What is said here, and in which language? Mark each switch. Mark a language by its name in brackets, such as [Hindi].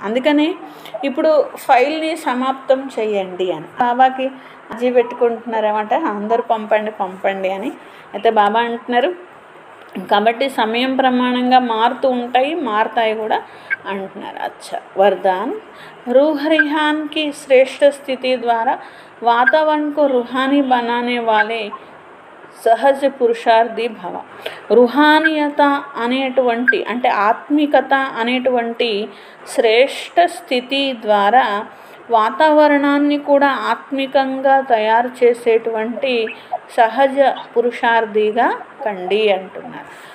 [Telugu] అందుకని ఇప్పుడు ఫైల్ని సమాప్తం చేయండి అని బాబాకి అర్జీ పెట్టుకుంటున్నారన్నమాట. అందరూ పంపండి అని అయితే బాబా అంటున్నారు. కాబట్టి సమయం ప్రమాణంగా మారుతాయి కూడా అంటున్నారు. [Hindi] అచ్చా वरदान रूह रिहान की श्रेष्ठ स्थिति द्वारा वातावरण को रूहानी बनाने वाले సహజ పురుషార్థి భవ. [Telugu] రుహానియత అనేటువంటి అంటే ఆత్మికత అనేటువంటి శ్రేష్ఠ స్థితి ద్వారా వాతావరణాన్ని కూడా ఆత్మికంగా తయారు చేసేటువంటి సహజ పురుషార్థిగా కండి అంటున్నారు.